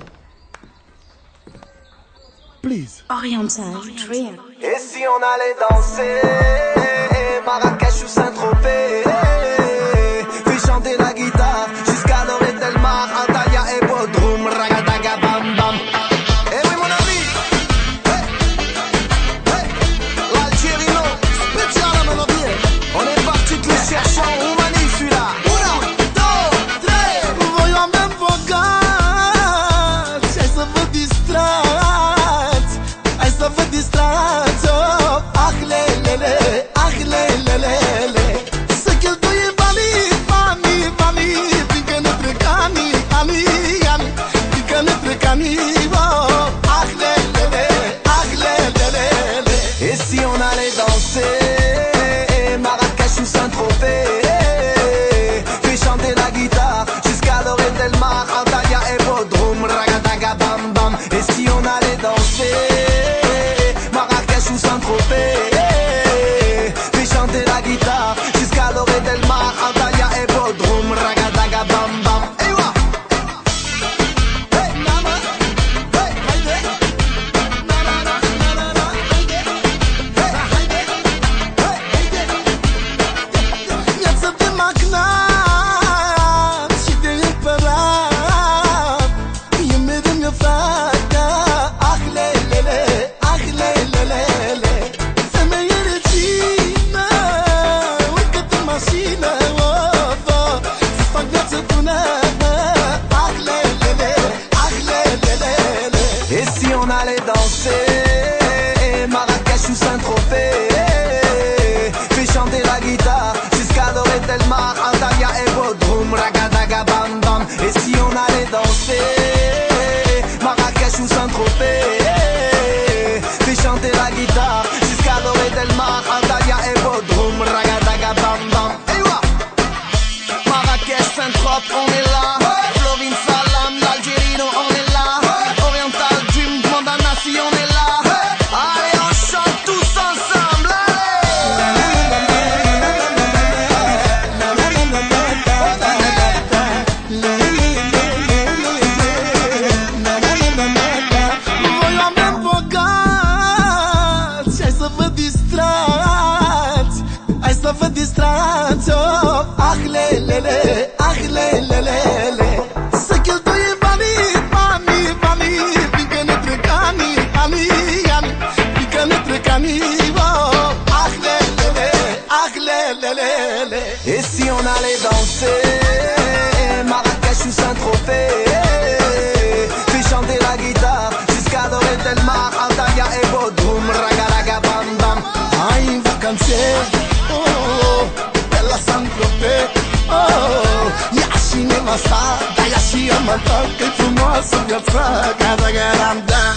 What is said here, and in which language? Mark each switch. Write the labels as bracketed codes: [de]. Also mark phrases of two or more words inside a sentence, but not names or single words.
[en] Please. Oriental Trio. [fr] Et si on allait danser Marrakech ou Saint-Tropez, puis chanter la guitare jusqu'à l'orée [es] del mar, [fr] Antalya et Bodrum, ragadaga bam bam. Eh oui mon ami, hey, hey, l'Algerino, spécial à mon pied. On est parti tous les cherchants, où manie celui-là. [ro] Una, două, trei. Voi oameni bogați, hai să vă distrați, hai să vă distrați, oh, ah lelele, ah lelele. Să cheltuim banii, banii, banii, fiindcă ne trec anii, anii, anii, fiindcă ne trec anii, oh, ah lelele, ah lelele. [fr] Et si on allait danser Marrakech ou Saint-Tropez, puis chanter la guitare jusqu'à l'orée [es] del mar, [fr] Antalya et Bodrum, ragadaga bam bam. Et si on allait danser Marrakech ou Saint-Tropez, puis chanter la guitare jusqu'à l'orée [es] del mar, [fr] Antalya et Bodrum, ragadaga bam bam. Hey, wa! Hey, mama! Hey, haide! Na na na na na na, haide! Hey, haide! Hey, haide! [ro] Viață de magnat și de împărat, e mereu mi-o frate, ah lelele, ah lelele. Femeie regină, urcă-te în mașină, oh, oh, să fac viață bună, ah lelele, ah lelele. [fr] Et si on allait danser Marrakech ou Saint-Tropez, puis chanter la guitare jusqu'à l'orée [es] del mar, [fr] Antalya et Bodrum, ragadaga bam bam. Et si on allait danser Marrakech ou Saint-Tropez, puis chanter la guitare jusqu'à l'orée [es] del mar, [fr] Antalya et Bodrum, ragadaga bam bam. Hey, wa! Marrakech, Saint-Tropez, on est là. Florin Salam, l'Algerino, on est là. Oriental Dream, Manda Nasi, on est là. Allez, on chante tous ensemble, [ro] voi oameni bogați, hai să vă distrați, hai să vă distrați, oh, ah lelele, ah lelele. Să cheltuim banii, banii, banii, fiindcă ne trec anii, anii, anii, fiindcă ne trec anii, oh, ah lelele, ah lelele. [fr] Et si on allait danser Marrakech ou Saint-Tropez, puis chanter la guitare jusqu'à l'orée [es] del mar, [fr] Antalya et Bodrum, ragadaga bam bam. [ro] Hai în vacanțe, oh, pe la Saint-Tropez, oh, ia și nevasta, dar ia și amanta, că-i frumoasă viața, gada, gada,